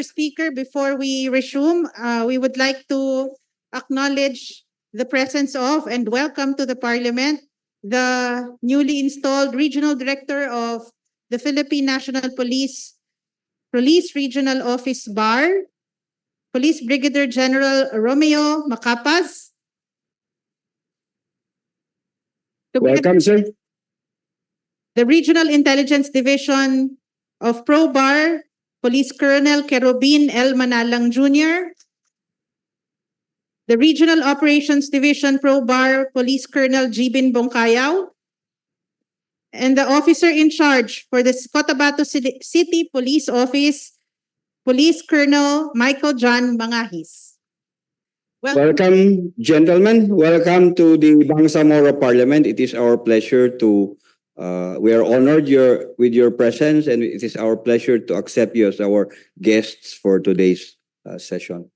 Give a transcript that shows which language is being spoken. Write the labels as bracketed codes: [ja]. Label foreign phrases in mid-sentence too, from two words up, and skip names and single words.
[en] Speaker, before we resume, we would like to acknowledge the presence of and welcome to the Parliament the newly installed Regional Director of the Philippine National Police Regional Office BAR, Police Brigadier General Romeo Macapas. Welcome, sir. The Regional Intelligence Division of ProBAR, Police Colonel Kerubin L. Manalang Jr., the Regional Operations Division ProBAR, Police Colonel Jibin Bongkayaw, and the officer in charge for the Cotabato City Police Office, Police Colonel Michael John Mangahis. Welcome, gentlemen. Welcome to the Bangsamoro Parliament. It is our pleasure to, we are honored with your presence, and it is our pleasure to accept you as our guests for today's session.